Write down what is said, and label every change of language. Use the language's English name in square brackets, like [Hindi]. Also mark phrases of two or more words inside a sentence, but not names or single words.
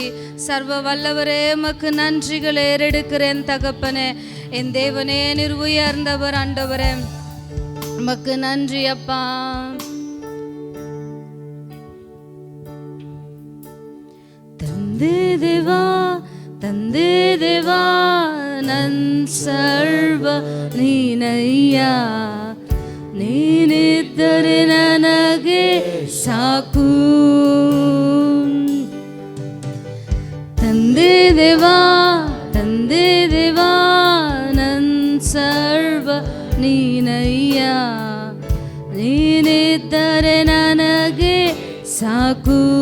[Tamil] சர்வ வல்லவரே உமக்கு நன்றிகளை ஏறெடுக்கிறேன் தகப்பனே. என் தேவனே நீர் உயர்ந்தவர் ஆண்டவரே, உமக்கு நன்றி அப்பா. [Kannada] ತಂದೆ ದೇವಾ ತಂದೆ ದೇವಾ ನನ್ ಸರ್ವ ನೀನಯ್ಯ, ನೀನಿದ್ದರೆ ನನಗೆ ಸಾಕು. ತಂದೆ ದೇವಾ ನನ್ ಸರ್ವ ನೀನಯ್ಯ, ನೀನಿದ್ದರೆ ನನಗೆ ಸಾಕು.